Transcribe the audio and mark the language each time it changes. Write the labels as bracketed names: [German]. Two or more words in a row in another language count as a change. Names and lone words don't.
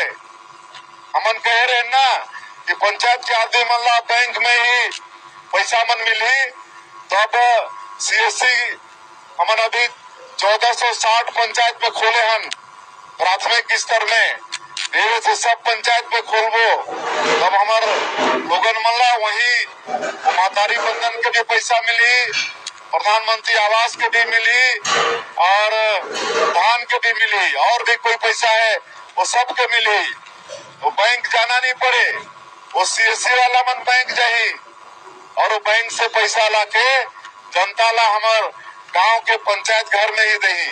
[Chhattisgarhi] हमन कह रहे ना कि पंचायत के आदमी मन ला बैंक में ही पैसा मन मिली। तो अब सीएससी हमन अभी 1460 पंचायत में खोले हन प्राथमिक स्तर में, धीरे से सब पंचायत में खोलबो। तब हमार लोगन मन ला वही महतारी बंधन के भी पैसा मिली, प्रधानमंत्री आवास के भी मिली और धान के भी मिली, और भी कोई पैसा है वो सब के मिली। वो बैंक जाना नहीं पड़े, वो सीएससी वाला मन बैंक जाही और वो बैंक से पैसा ला के जनता ला हमार गांव के पंचायत घर में ही दही।